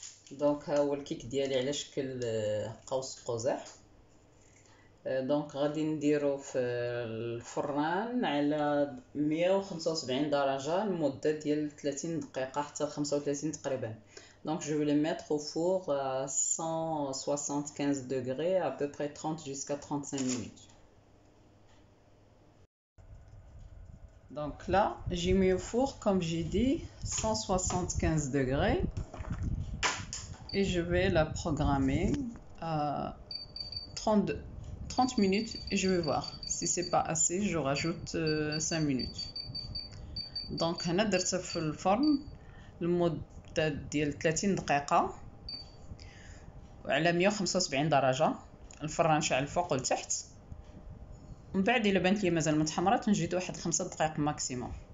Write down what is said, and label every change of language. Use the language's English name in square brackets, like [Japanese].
[Arabic] دونك ها هو الكيك ديالي على شكل قوس قزح. دونك غادي نديرو في الفران على 175 درجة لمدة ديال 30 دقيقة حتى 35 تقريبا. [French] Donc je vais les mettre au four à 175 degrés à peu près 30 jusqu'à 35 minutes. Donc là, j'ai mis au four, comme j'ai dit, 175 degrés. Et je vais la programmer à 30 minutes et je vais voir. Si c'est pas assez, je rajoute 5 minutes. [Arabic] Donc هنا درتها في الفرن لمدة ديال 30 دقيقة وعلى 175 درجة. الفران شاعل الفوق والتحت. من بعد الا بانت لي مازال متحمرات نزيد واحد 5 دقائق ماكسيموم.